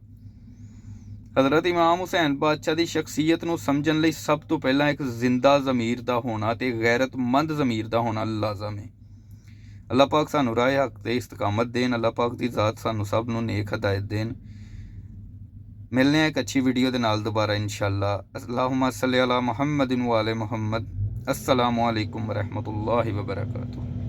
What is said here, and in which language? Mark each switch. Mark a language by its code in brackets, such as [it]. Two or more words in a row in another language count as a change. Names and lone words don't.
[pa] ਹਜ਼ਰਤ ਇਮਾਮ ਹੁਸੈਨ ਬਾਦਸ਼ਾਹ ਕੀ ਸ਼ਖ਼ਸੀਅਤ ਨੂੰ ਸਮਝਣ ਲਈ ਸਭ ਤੋਂ ਪਹਿਲਾ ਇੱਕ ਜ਼ਿੰਦਾ ਜ਼ਮੀਰ ਕਾ ਹੋਣਾ ਤੇ ਗ਼ੈਰਤਮੰਦ ਜ਼ਮੀਰ ਕਾ ਹੋਣਾ ਲਾਜ਼ਮ ਹੈ। ਅੱਲਾਹ ਪਾਕ ਸਾਨੂੰ ਰਾਹ ਹੱਕ ਤੇ ਇਸਤਕਾਮਤ ਦੇਣ। ਅੱਲਾਹ ਪਾਕ ਦੀ ਜ਼ਾਤ ਸਾਨੂੰ ਸਭ ਨੂੰ ਨੇਕ ਹਿਦਾਇਤ ਦੇਣ। ਮਿਲਣੇ ਇੱਕ ਅੱਛੀ ਵੀਡੀਓ ਦੇ ਨਾਲ ਦੋਬਾਰਾ ਇੰਸ਼ਾਅੱਲਾਹ। [ar] اللهم صل على محمد وآل محمد. السلام عليكم ورحمة الله وبركاته.